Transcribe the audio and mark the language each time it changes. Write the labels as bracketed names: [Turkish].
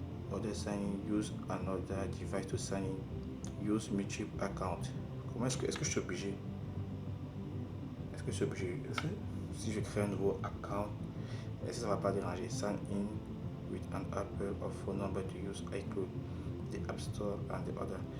[English] Other sign in, use another device to sign in, use mutual account. [French] Comment est-ce que je suis obligé? Est-ce que je suis obligé? Si je crée un nouveau account, est-ce que ça va pas déranger? [English] Sign in with an Apple or phone number to use iCloud, the App Store and the other.